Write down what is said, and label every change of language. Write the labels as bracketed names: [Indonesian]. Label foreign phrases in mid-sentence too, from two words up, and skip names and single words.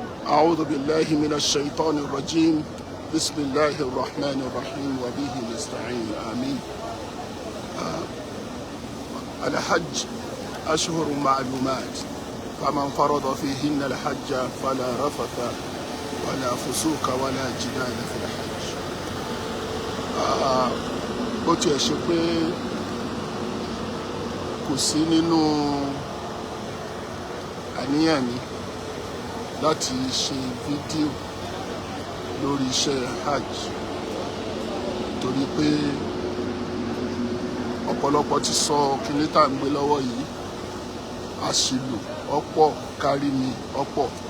[Arabic] أعوذ بالله من الشيطان الرجيم بسم الله الرحمن الرحيم وبه نستعين آمين. الحج أشهر معلومات فمن فرض فيهن الحج فلا رفث ولا فسوق ولا جدال في الحج. [Yoruba] bó tiẹ̀ ṣe pé kò sí nínú àníyàn mi láti ṣe fídíò lórí iṣẹ́ hajj torí pé ọ̀pọ̀lọpọ̀ ti sọ kíní tá ń gbé lọ́wọ́ yìí àṣìlò ọ̀pọ̀ kárí mi ọ̀pọ̀.